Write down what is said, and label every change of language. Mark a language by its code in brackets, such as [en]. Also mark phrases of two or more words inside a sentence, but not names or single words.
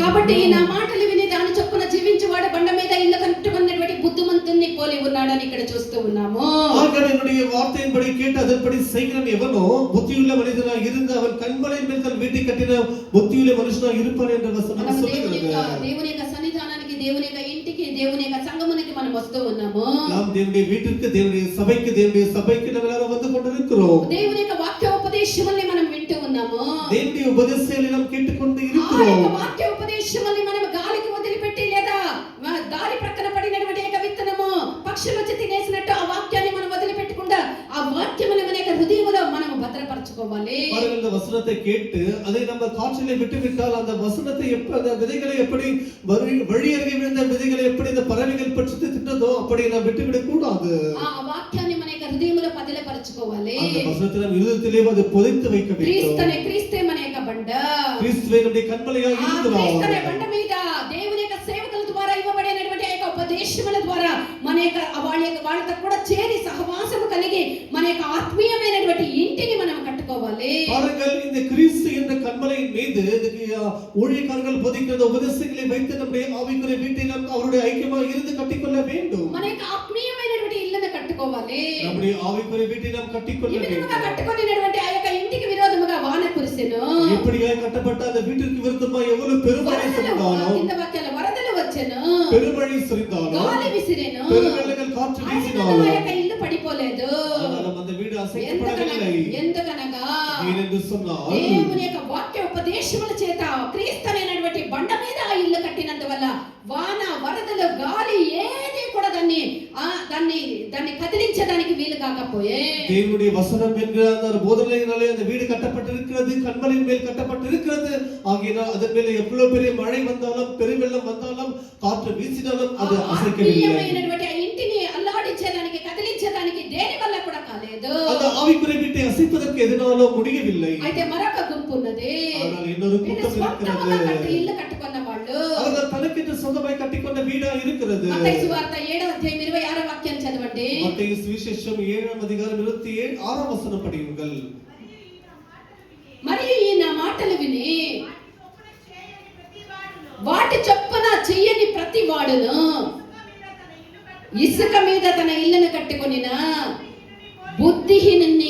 [te] కాబట్టి నా మాటలు విని దాని చొప్పున జీవించువాడు బండ మీద ఇల్లు కట్టుకున్నటువంటి బుద్ధిమంతుని పోలి ఉన్నాడని ఇక్కడ చూస్తూ ఉన్నాము. [ta] ஆகவே என்னுடைய வார்த்தையின்படி கேட்டு அதன்படி செய்கிறவன் எவனோ புத்தியுள்ள மனிதனாக இருந்து அவன் கண்மலையின் மேல் தன் வீட்டை கட்டின புத்தியுள்ள மனுஷனாக இருப்பான் என்ற வசனம் சொல்லுகிறது. [te] దేవుని యొక్క సన్నిధానానికి, దేవుని యొక్క ఇంటికి, దేవుని యొక్క సంఘమునికి మనం వస్తూ ఉన్నాము. [ta] நாம் தேவனுடைய வீட்டிற்கு, தேவனுடைய சபைக்கு நாம் எல்லாரும் வந்து கொண்டிருக்கிறோம். [te] దేవుని యొక్క వాక్యోపదేశముల్ని మనం వింటూ ఉన్నాము. [ta] தேவனுடைய உபதேசங்களை நாம் கேட்டுக்கொண்டு ఆ இருக்கிறோம். [te] యొక్క వాక్యోపదేశముల్ని మనం గాలికి వదిలిపెట్టి లేదా దారి ప్రక్కన పడినటువంటి యొక్క విత్తనము పక్షులు వచ్చి తినేసినట్టు ఆ వాక్యాన్ని మనం వదిలిపెట్టకుండా ఆ వాక్యముని మన యొక్క హృదయములో మనం భద్రపరచుకోవాలి. [ta] பாருங்கள், இந்த வசனத்தை கேட்டு அதை நம்ம காற்றிலே விட்டுவிட்டால் அந்த வசனத்தை அந்த விதைகளை எப்படி வழி அருகே விழுந்த விதைகளை எப்படி இந்த பறவைகள் பற்றி தின்றதோ அப்படி நாம் விட்டுவிடக் கூடாது. [te] ఆ వాక్యాన్ని మన యొక్క హృదయంలో పదిలపరచుకోవాలి. [ta] அந்த வசனத்தை நம் இருதயத்திலே அது புதைத்து வைக்க வேண்டும். [te] క్రీస్తే మన యొక్క బండ. [ta] கிறிஸ்துவே நம்முடைய கண்மலையாக இருக்கிறார். [te] క్రీస్తునే బండ మీద దేవుని యొక్క సేవకుల ద్వారా ఇవ్వబడినటువంటి ఆ యొక్క ఉపదేశముల ద్వారా మన యొక్క వాళ్ళతో కూడా చేరి సహవాసము కలిగి మన యొక్క ఆత్మీయమైనటువంటి ఇంటిని మనం కట్టుకోవాలి. [ta] பாருங்கள், இந்த கிறிஸ்து என்ற கண்மலையின் மீது ஊழியக்காரர்கள் போதிக்கிற உபதேசங்களை வைத்து நம்முடைய ஆவிக்குரிய வீட்டை நாம் அவருடைய ஐக்கியமாக இருந்து கட்டிக்கொள்ள வேண்டும். [te] మన యొక్క ఆత్మీయమైనటువంటి ఇల్లును కట్టుకోవాలి. [ta] நம்முடைய ஆவிக்குரிய வீட்டை நாம் கட்டிக்கொள்ள வேண்டும். [te] ఈ విధంగా కట్టుకొనినటువంటి ఆ యొక్క ఇంటికి విరోధముగా వాన కురిసెను. [ta] எப்படியாக கட்டப்பட்ட அந்த வீட்டிற்கு விருத்தமாக எவ்வளவு பெருமழை சொரிந்தாலும் [te] కింద వాక్యాల వరదలు వచ్చెను. [ta] பெருமழை சொரிந்தாலும் [te] గాలి విసిరెను. [ta] பெருவెள்ளங்கள் காற்று வீசினாலும் [te] ఆ యొక్క ఇల్లు పడిపోలేదు. [ta] ஆனாலும் அந்த வீடு அசைக்கப்படவில்லை. [te] ఎందుకనగా [ta] ஏனென்று சொன்னால் [te] దేవుని యొక్క వాక్య ఉపదేశముల చేత క్రీస్తు అనేటువంటి బండ మీద ఆ ఇల్లు కట్టినందువల్ల వాన వరదలు గాలి ఏది కూడా దాన్ని కదిలించడానికి వీలు కాకపోయే. [ta] தேவனுடைய வசனம் என்கிற அந்த போதனையினாலே அந்த வீடு கட்டப்பட்டிருக்கிறது, கண்மலையின் மேல் கட்டப்பட்டிருக்கிறது. ஆகையினால் அதன் மேலே எவ்வளவு பெரிய மழை வந்தாலும் பெருவெள்ளம் வந்தாலும் காற்று வீசினாலும் அது அசைக்கவில்லை. [te] ఆత్మీయమైనటువంటి ఆ ఇంటిని అల్లాడించడానికి కదిలించడానికి దేని వల్ల కూడా కాలేదు. [ta] அந்த ஆவிக்குரிய வீட்டை அசைப்பதற்கு எதனாலும் முடியவில்லை. [te] అయితే మరొక గుంపు ఉన్నది. [ta] ஆனால் இன்னொரு கூட்டம் இருக்கிறது. [te] ఇల్లు కట్టుకున్న వాళ్ళు [ta] அவர்கள் தனக்கென்று சொந்தமாய் கட்டிக்கொண்ட வீடா இருக்கிறது. [te] మత్తయి సువార్త 7వ అధ్యాయం 26వ వాక్యాన్ని చదవండి. [ta] மத்தேயு சுவிசேஷம் [te] 7వ అధ్యాయం 26వ వచనం [ta] படியுங்கள். [te] మరియు ఈ నా మాటలు విని వాటి చొప్పున చెయ్యని ప్రతి వాడును ఇసుక మీద తన ఇల్లును కట్టుకొనిన బుద్ధిహీనుని.